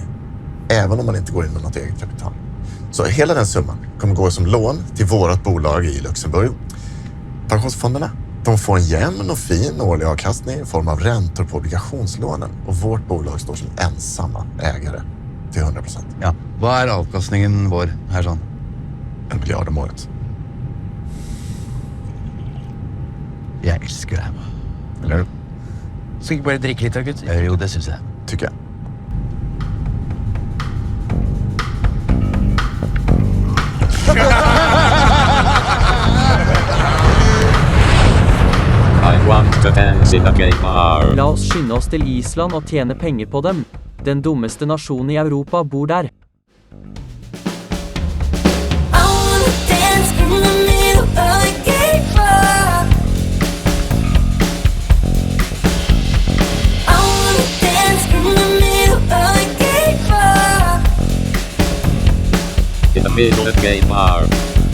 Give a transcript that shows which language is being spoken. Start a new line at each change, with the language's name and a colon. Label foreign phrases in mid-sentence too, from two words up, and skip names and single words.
Swedish: Även om man inte går in med något eget kapital. Så hela den summan kommer gå som lån till vårt bolag i Luxemburg. Pensionsfonderna, de får en jämn och fin årlig avkastning i form av räntor på obligationslånen. Och vårt bolag står som ensamma ägare till 100%. Ja.
Norwegian: Hva er avkastningen vår her sånn? 1 miljard om året. Jeg elsker det. Eller? Skal ikke bare drikke litt da, gutt? Jo, det synes jeg.
Swedish: Tycker jag.
English: I want to dance in a gay bar.
Norwegian: La oss skynde oss til Island og tjene penger på dem. Den dummeste nasjonen i Europa bor der.
English: I wanna dance in the middle of a gay bar. I wanna dance in the middle of a gay bar. In the middle of a gay bar.